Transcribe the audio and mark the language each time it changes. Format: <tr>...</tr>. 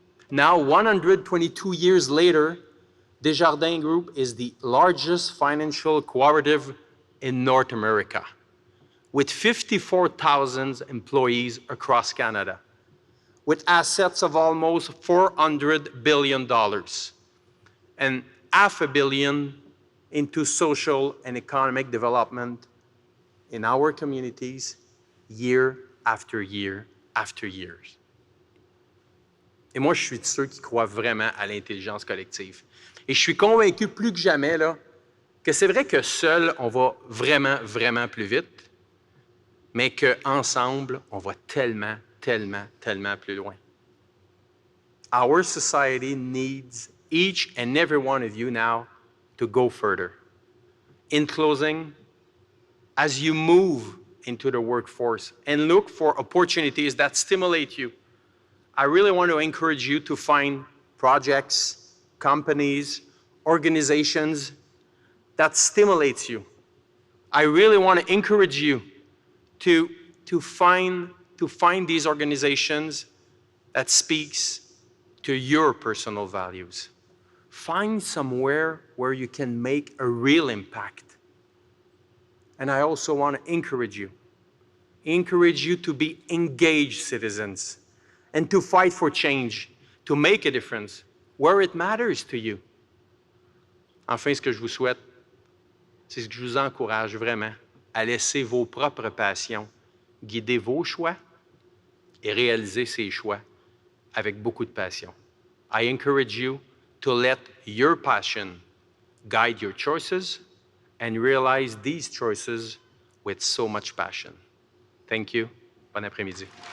<en>Now, 122 years later, Desjardins Group is the largest financial cooperative in North America, with 54,000 employees across Canada, with assets of almost $400 billion and $500 million into social and economic development in our communities year after year after year.</en> <fr>Et moi, je suis de ceux qui croient vraiment à l'intelligence collective. Et je suis convaincu plus que jamais là, que c'est vrai que seul, on va vraiment plus vite, mais qu'ensemble, on va tellement plus loin.</fr> <en>Our society needs each and every one of you now to go further. In closing, as you move into the workforce and look for opportunities that stimulate you, I really want to encourage you to find projects, companies, organizations that stimulates you. I really want to encourage you to find these organizations that speaks to your personal values. Find somewhere where you can make a real impact. And I also want to encourage you to be engaged citizens and to fight for change, to make a difference where it matters to you.</en> <fr>Enfin, ce que je vous souhaite, c'est que je vous encourage vraiment à laisser vos propres passions guider vos choix et réaliser ces choix avec beaucoup de passion.</fr> <en>I encourage you to let your passion guide your choices and realize these choices with so much passion. Thank you.</en> <fr>Bon après-midi.</fr>